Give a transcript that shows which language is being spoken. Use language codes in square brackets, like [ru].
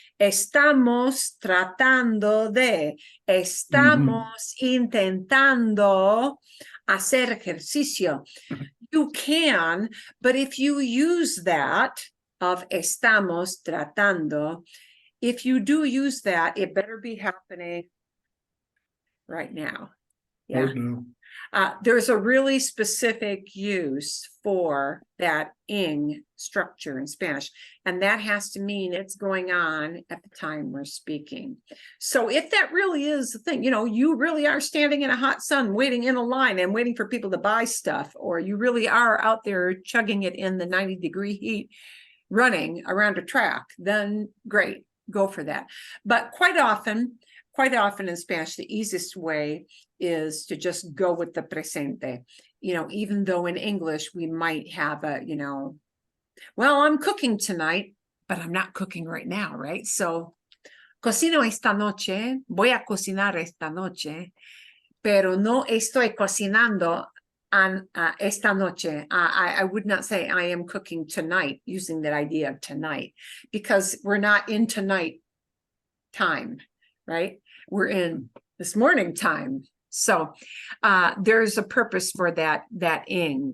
[es] Estamos tratando de, estamos intentando hacer ejercicio. [en] You can, but if you use that of estamos tratando, if you do use that, it better be happening right now. Yeah. Oh, no. There's a really specific use for that ing structure in Spanish, and that has to mean it's going on at the time we're speaking. So if that really is the thing, you really are standing in a hot sun waiting in a line and waiting for people to buy stuff, or you really are out there chugging it in the 90-degree heat running around a track, then great, go for that. But quite often in Spanish, the easiest way is to just go with the presente. Even though in English we might have a, well, I'm cooking tonight, but I'm not cooking right now, right? [es] So, cocino esta noche, voy a cocinar esta noche, pero no estoy cocinando esta noche. [en] I would not say I am cooking tonight, using that idea of tonight, because we're not in tonight time, right? We're in this morning time. So there's a purpose for that ing.